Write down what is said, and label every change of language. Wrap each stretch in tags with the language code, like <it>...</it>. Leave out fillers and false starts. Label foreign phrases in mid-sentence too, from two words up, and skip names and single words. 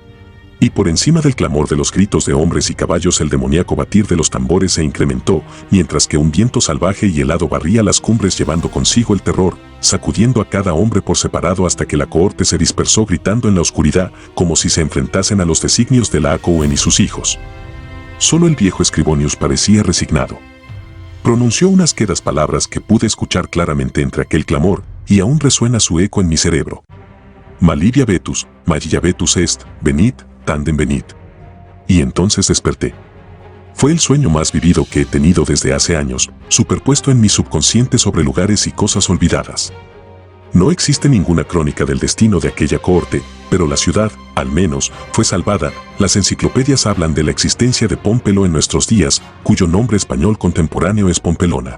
<es>Y por encima del clamor de los gritos de hombres y caballos el demoníaco batir de los tambores se incrementó, mientras que un viento salvaje y helado barría las cumbres llevando consigo el terror, sacudiendo a cada hombre por separado hasta que la cohorte se dispersó gritando en la oscuridad, como si se enfrentasen a los designios de Laocoön y sus hijos. Solo el viejo Scribonius parecía resignado. Pronunció unas quedas palabras que pude escuchar claramente entre aquel clamor, y aún resuena su eco en mi cerebro.</es> <la>Malivia vetus, magilla vetus est, venit, tandem venit.</la> <es>Y entonces desperté. Fue el sueño más vivido que he tenido desde hace años, superpuesto en mi subconsciente sobre lugares y cosas olvidadas. No existe ninguna crónica del destino de aquella cohorte, pero la ciudad, al menos, fue salvada. Las enciclopedias hablan de la existencia de Pómpelo en nuestros días, cuyo nombre español contemporáneo es Pompelona.</es>